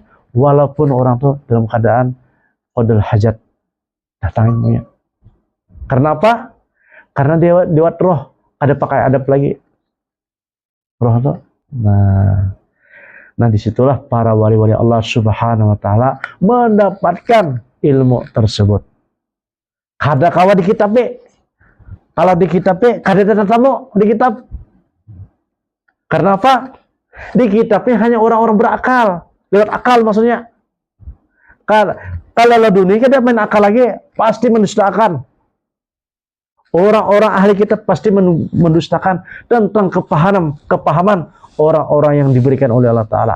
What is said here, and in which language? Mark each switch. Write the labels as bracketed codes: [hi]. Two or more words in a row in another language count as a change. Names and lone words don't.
[id] Walaupun orang itu dalam keadaan [ar] قضاء الحاجة, [id] datang ilmunya. Karena apa? Karena dia lewat roh, ada pakai adab lagi. Roh itu. Nah, Nah, disitulah para wali-wali [ar] الله سبحانه وتعالى [id] mendapatkan ilmu tersebut. [bjn] Kada kawa di kitab be. Kalau di kitab be, kada ada tamu di kitab. [id] Karena apa? Di kitabnya hanya orang-orang berakal, lewat akal maksudnya. Kalau laduni kada main akal lagi, pasti mendustakan. Orang-orang ahli kitab pasti mendustakan tentang kepahaman orang-orang yang diberikan oleh [ar] الله تعالى.